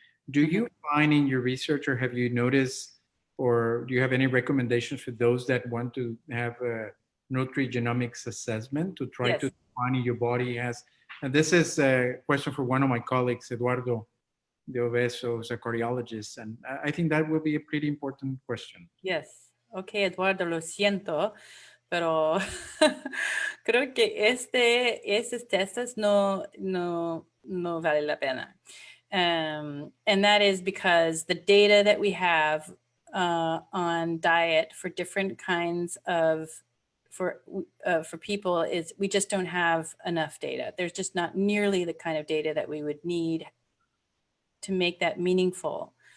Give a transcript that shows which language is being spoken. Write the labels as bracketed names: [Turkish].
[English] Do you find in your research, or have you noticed, or do you have any recommendations for those that want to have a nutrigenomics assessment to try to define your body as, and this is a question for one of my colleagues, Eduardo de Obeso, who's a cardiologist, and I think that will be a pretty important question. Yes. [Spanish] Okay, Eduardo, lo siento, pero creo que estos testes no vale la pena. [English] And that is because the data that we have on diet for different kinds of, for people is, we just don't have enough data. There's just not nearly the kind of data that we would need to make that meaningful.